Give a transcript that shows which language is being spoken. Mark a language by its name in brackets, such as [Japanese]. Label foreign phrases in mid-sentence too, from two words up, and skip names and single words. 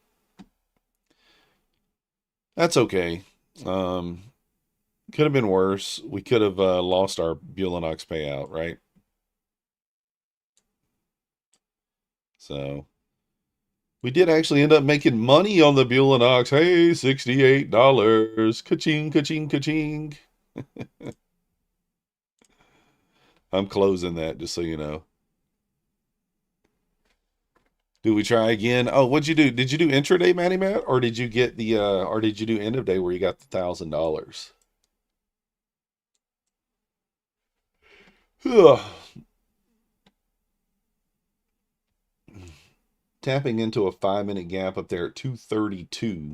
[English] That's okay. Could have been worse. We could have lost our Bulenox payout, right? So we did actually end up making money on the Bulenox. Hey, $68. Ka-ching, ka-ching, ka-ching. I'm closing that, just so you know. Do we try again? Oh, what'd you do? Did you do intraday, Matty Matt, or did you get the or did you do end of day where you got the $1,000? Tapping into a 5-minute gap up there at 232.